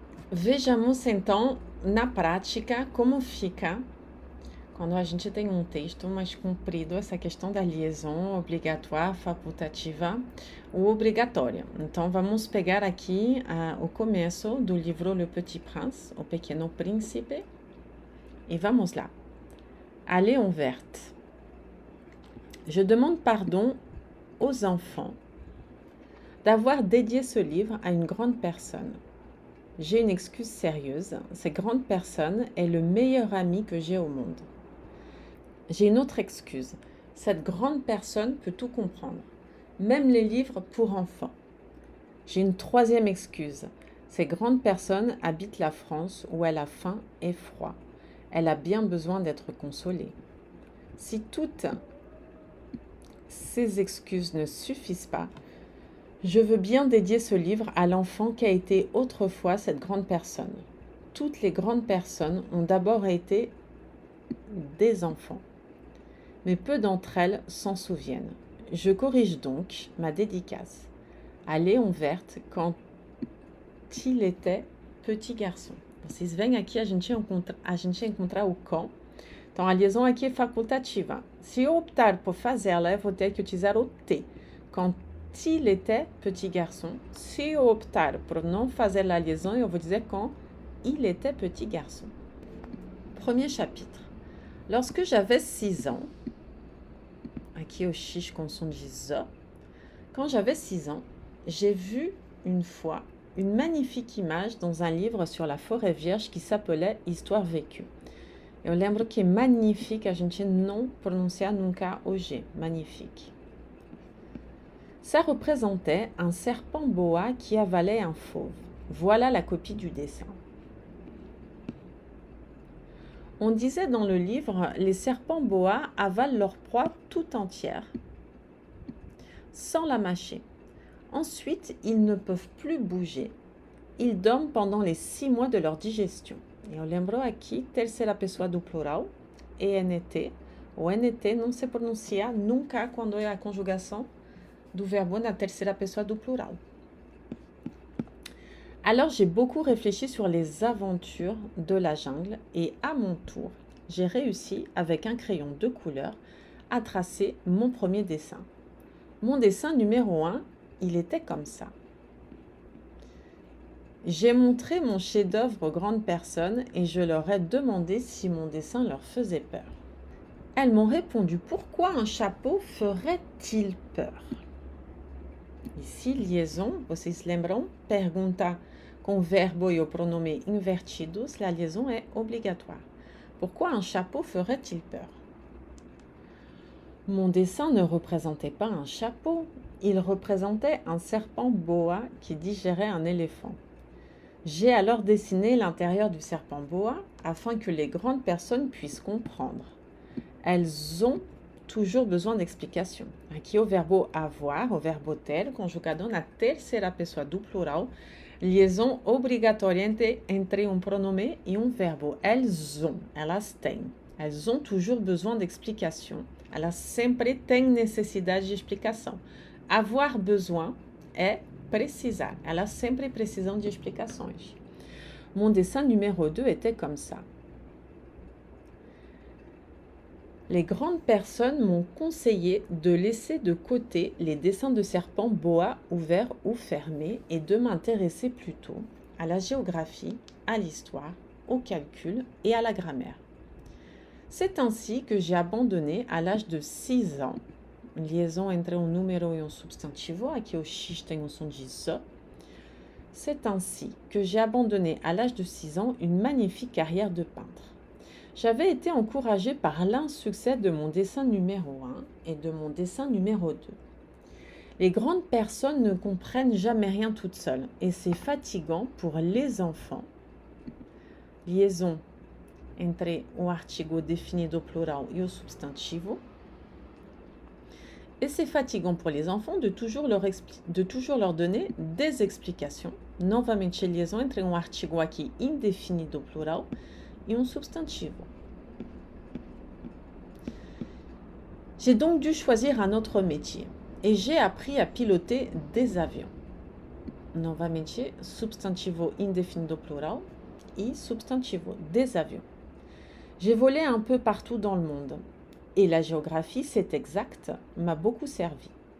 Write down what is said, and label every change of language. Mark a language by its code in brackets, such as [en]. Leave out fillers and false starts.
[pt] Vejamos então na prática como fica quando a gente tem um texto mais comprido, essa questão da liaison obrigatoire, facultativa ou obrigatória. Então, vamos pegar aqui o começo do livro Le Petit Prince, O Pequeno Príncipe, e vamos lá. [fr] À Léon Verte. Je demande pardon aux enfants d'avoir dédié ce livre à une grande personne. J'ai une excuse sérieuse. Cette grande personne est le meilleur ami que j'ai au monde. J'ai une autre excuse. Cette grande personne peut tout comprendre, même les livres pour enfants. J'ai une troisième excuse. Cette grande personne habite la France où elle a faim et froid. Elle a bien besoin d'être consolée. Si toutes ces excuses ne suffisent pas, je veux bien dédier ce livre à l'enfant qui a été autrefois cette grande personne. Toutes les grandes personnes ont d'abord été des enfants, mais peu d'entre elles s'en souviennent. Je corrige donc ma dédicace à Léon Verte quand il était petit garçon. [pt] Vocês veem aqui a gente encontrar o com. Então, a liaison aqui é facultativa. Se eu optar por fazê-la, eu vou ter que utilizar o T. [fr] Quand il était petit garçon. [pt] Se eu optar por não fazer a liaison, eu vou dizer [fr] quand il était petit garçon. Premier chapitre. Lorsque j'avais 6 ans, [pt] aqui o X com som de Z, [fr] quand j'avais 6 ans, j'ai vu une fois une magnifique image dans un livre sur la forêt vierge qui s'appelait Histoire vécue. [pt] Eu lembro que magnifique, a gente não pronuncia nunca o G, magnifique. [fr] Ça représentait un serpent boa qui avalait un fauve. Voilà la copie du dessin. On disait dans le livre, les serpents boa avalent leur proie tout entière, sans la mâcher. Ensuite, ils ne peuvent plus bouger. Ils dorment pendant les 6 mois de leur digestion. [pt] Eu lembro aqui, terceira pessoa do plural, ENT. O NT não se pronuncia nunca quando é a conjugação do verbo na terceira pessoa do plural. [fr] Alors j'ai beaucoup réfléchi sur les aventures de la jungle et à mon tour, j'ai réussi avec un crayon de couleur à tracer mon premier dessin. Mon dessin numéro 1, il était comme ça. J'ai montré mon chef-d'œuvre aux grandes personnes et je leur ai demandé si mon dessin leur faisait peur. Elles m'ont répondu, pourquoi un chapeau ferait-il peur? [pt] Ici, liaison, vocês lembram? Pergunta com verbo e o pronome invertidos, [fr] la liaison est obligatoire. Pourquoi un chapeau ferait-il peur? Mon dessin ne représentait pas un chapeau, il représentait un serpent boa qui digérait un éléphant. J'ai alors dessiné l'intérieur du serpent boa afin que les grandes personnes puissent comprendre. Elles ont toujours besoin d'explications. [pt] Aqui o verbo avoir, o verbo ter, conjugado na terceira pessoa do plural, liaison obrigatória entre um pronome e um verbo. Elas têm. [fr] Elles ont toujours besoin d'explications. [pt] Elas sempre têm necessidade de explicação. Avoir besoin é precisar. Elas sempre precisam de explicações. [fr] Mon dessin numéro 2 était comme ça. Les grandes personnes m'ont conseillé de laisser de côté les dessins de serpents boa ouverts ou fermés et de m'intéresser plutôt à la géographie, à l'histoire, au calcul et à la grammaire. C'est ainsi que j'ai abandonné à l'âge de 6 ans, une liaison entre un número et un substantivo, [pt] aqui o X tem um som de Z. [fr] C'est ainsi que j'ai abandonné à l'âge de 6 ans une magnifique carrière de peintre. J'avais été encouragée par l'insuccès de mon dessin numéro 1 et de mon dessin numéro 2. Les grandes personnes ne comprennent jamais rien toutes seules et c'est fatigant pour les enfants. [pt] Liaison entre o artigo definido plural e o substantivo. [fr] Et c'est fatigant pour les enfants de toujours leur donner des explications. [pt] Novamente, liaison entre um artigo aqui indefinido plural e um substantivo. [fr] J'ai donc dû choisir un autre métier et j'ai appris à piloter des avions. [pt] Novamente, substantivo indefinido plural e substantivo, [fr] des avions. J'ai volé un peu partout dans le monde et la géographie, c'est exact, m'a beaucoup servi.